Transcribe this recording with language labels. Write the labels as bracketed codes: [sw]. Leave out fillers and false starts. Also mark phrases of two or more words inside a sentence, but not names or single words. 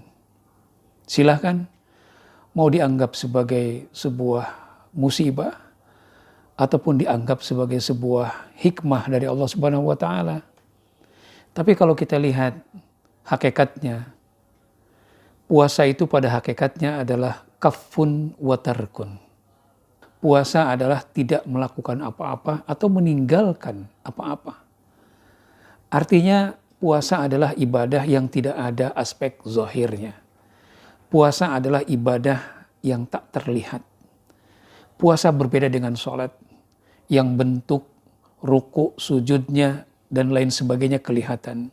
[id] Silahkan mau dianggap sebagai sebuah musibah ataupun dianggap sebagai sebuah hikmah dari Allah [ar] سبحانه وتعالى. [id] Tapi kalau kita lihat hakikatnya, puasa itu pada hakikatnya adalah [ar] كفّ وترك. [id] Puasa adalah tidak melakukan apa-apa atau meninggalkan apa-apa. Artinya puasa adalah ibadah yang tidak ada aspek zahirnya. Puasa adalah ibadah yang tak terlihat. Puasa berbeda dengan sholat yang bentuk, ruku, sujudnya, dan lain sebagainya kelihatan.